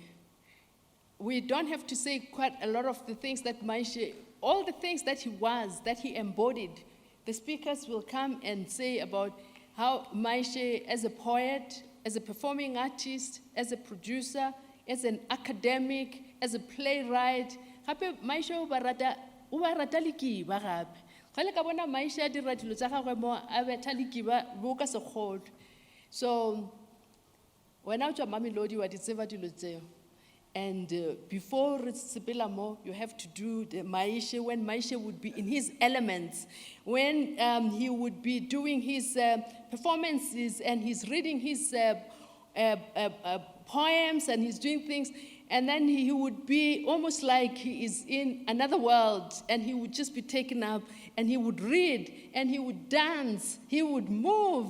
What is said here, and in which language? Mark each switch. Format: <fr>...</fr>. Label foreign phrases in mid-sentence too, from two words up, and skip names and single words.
<en>We don't have to say quite a lot of the things that Maishe, all the things that he was, that he embodied. The speakers will come and say about how Maishe, as a poet, as a performing artist, as a producer, as an academic, as a playwright,</en> <tn>gape Maishe o ba rata lekiba gape. Gale ka bona Maishe a dira dilo tsa gagwe mo a betha lekiba bo ka sekgolo.</tn> <en>So when I</en> <tn>tswa Mamelodi wa di tseba dilo tseo.</tn> <en>And before Sipilamo, you have to do the Maishe, when Maishe would be in his elements, when he would be doing his performances and he's reading his poems and he's doing things, and then he would be almost like he is in another world, and he would just be taken up, and he would read, and he would dance, he would move.</en>